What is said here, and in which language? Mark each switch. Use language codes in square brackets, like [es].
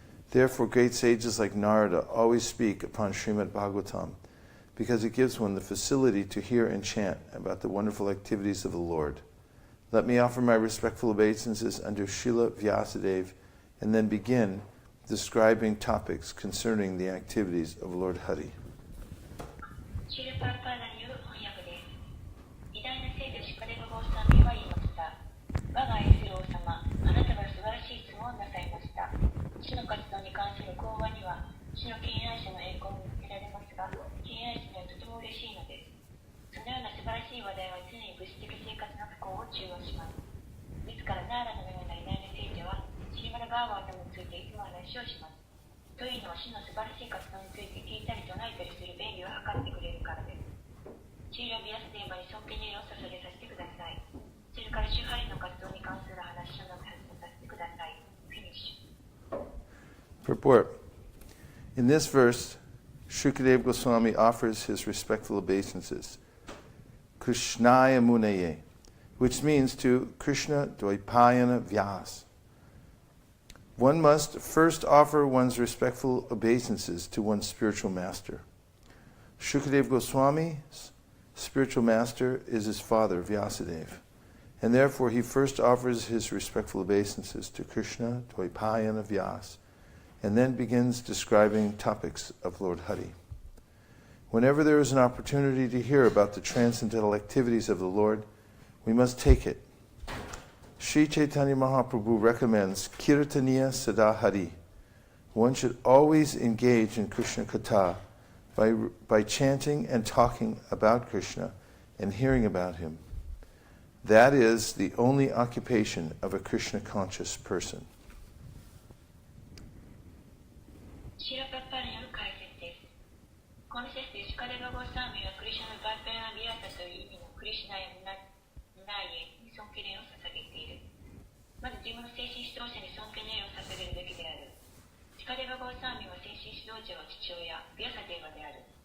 [en] Therefore, great sages like Narada always speak upon Srimad Bhagavatam, because it gives one the facility to hear and chant about the wonderful activities of the Lord. Let me offer my respectful obeisances under Srila Vyasadeva, and then begin describing topics concerning the activities of Lord Hari. [ja] シュルパラパーダによる翻訳です。偉大な聖女シュカデバゴーサミは言いました。我が愛する王様、あなたは素晴らしい質問をなさいました。主の活動に関する講話には、主の敬愛者の栄光も見せられますが、敬愛者にはとても嬉しいのです。そのような素晴らしい話題は常に物質的生活の不幸を中和します。ですからナーラのような偉大な聖女は、シリマラバーガータムについていつも話をします。というのは主の素晴らしい活動について聞いたり唱えたりする便宜を図ってくれるからです。シーラビアスデーバに尊敬にを捧げさせてください。それから主ハリの活動に関する話を述べさせてください。 [en] フィニッシュ。 Purport. In this verse, Shukadeva Goswami offers his respectful obeisances, Krishnaya Munaye, which means to Krishna Dvaipayana Vyas. One must first offer one's respectful obeisances to one's spiritual master. Shukadeva Goswami's spiritual master is his father, Vyasadeva, and therefore he first offers his respectful obeisances to Krishna Dvaipayana Vyas, and then begins describing topics of Lord Hari. Whenever there is an opportunity to hear about the transcendental activities of the Lord, we must take it. Sri Chaitanya Mahaprabhu recommends [sa] Kirtaniya Sada Hari. [en] One should always engage in Krishna Katha by chanting and talking about Krishna and hearing about him. That is the only occupation of a Krishna conscious person. [ja] シーラパッパーによる解説です。この説でシュカデバゴーサーミはクリシュナ・バーペナ・ビアタという意味のクリシュナやムナイエに尊敬礼を捧げている。まず自分の精神指導者に尊敬礼を捧げるべきである。シカデバゴーサーミは精神指導者は父親、ビアサデーバである。